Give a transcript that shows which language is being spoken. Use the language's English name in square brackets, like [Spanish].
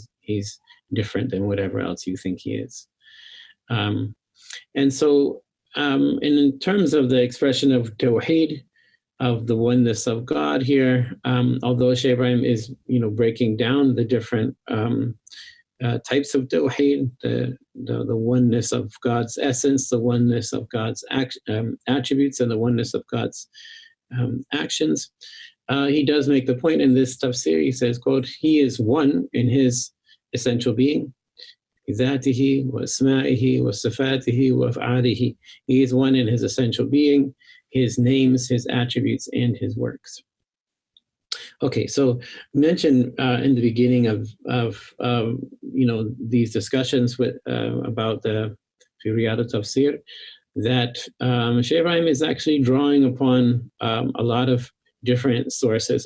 [English] He's different than whatever else you think He is. And so in terms of the expression of Tawheed, of the oneness of God here, although Shaykh Ibrahim is breaking down the different types of Tawheed, the oneness of God's essence, the oneness of God's attributes, and the oneness of God's actions. He does make the point in this tafsir. He says, quote, he is one in his essential being. [Arabic] ذاته واسمائه وصفاته وافعاله. [English] He is one in his essential being, his names, his attributes, and his works. Okay, so mentioned in the beginning of these discussions with about the Riyadh Tafsir that Shaykh Ibrahim is actually drawing upon a lot of different sources.